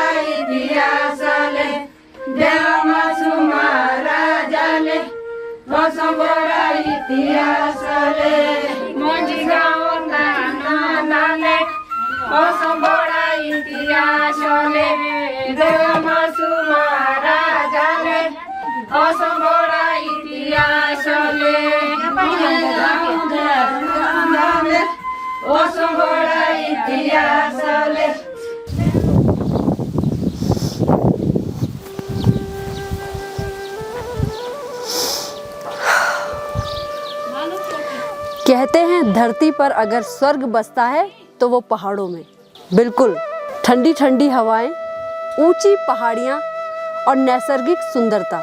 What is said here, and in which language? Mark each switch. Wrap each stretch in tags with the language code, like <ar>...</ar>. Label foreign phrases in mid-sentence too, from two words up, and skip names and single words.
<kfy>इतिहासले देवमासु महाराजाले असंबोड़ा इतिहासले मोजी गाँव तानोदाले असंबोड़ा इतिहासले देवमासु महाराजाले असंबोड़ा इतिहासले असंबोड़ा इतिहासले।</kfy> <hi>कहते हैं धरती पर अगर स्वर्ग बसता है तो वो पहाड़ों में। बिल्कुल, ठंडी ठंडी हवाएं, ऊंची पहाड़ियां और नैसर्गिक सुंदरता।</hi>